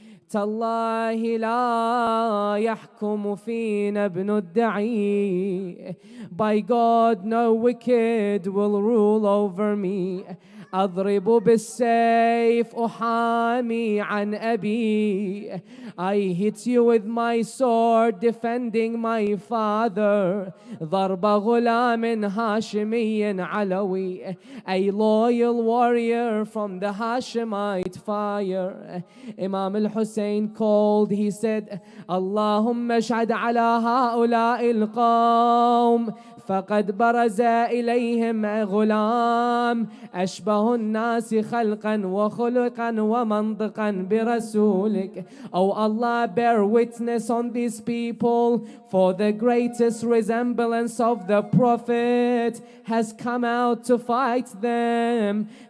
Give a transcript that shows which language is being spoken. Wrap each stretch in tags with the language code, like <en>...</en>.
<ar>تالله لا يحكم فينا ابن الدعي.</ar> <en>By God, no wicked will rule over me.</en> <ar>أضرب بالسيف أحامي عن أبي.</ar> <en>I hit you with my sword defending my father.</en> <ar>ضرب غلام هاشمي علوي.</ar> <en>A loyal warrior from the Hashemite fire.</en> <ar>Imam al-Hussein</ar> <en>called, he said,</en> <ar>اللهم اشهد على هؤلاء القوم فقد برز إليهم غلام أشبه الناس خلقا وخلقا ومنطقا برسولك.</ar> <en>Oh Allah, bear witness on these people, for the greatest resemblance of the Prophet has come out to fight them.</en>